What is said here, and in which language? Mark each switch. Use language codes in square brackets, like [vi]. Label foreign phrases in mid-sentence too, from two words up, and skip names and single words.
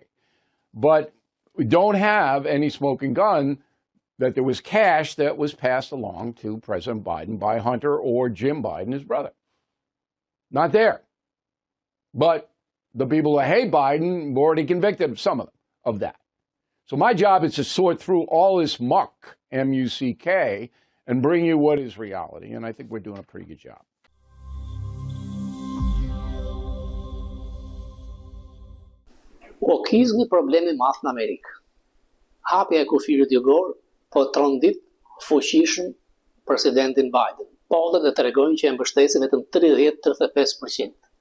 [en] But we don't have any smoking gun that there was cash that was passed along to President Biden by Hunter or Jim Biden, his brother. Not there. But the people who hate Biden were already convicted, some of them, of that. So my job is to sort through all this muck, M-U-C-K, and bring you what is reality. And I think we're doing a pretty good job. [sq] Wokizmi problemi madh në Amerikë. Hapja e kufirit jugor po trondit fuqishëm presidentin Biden. Pollet dhe tregojnë që e mbështesin vetëm 30-35%.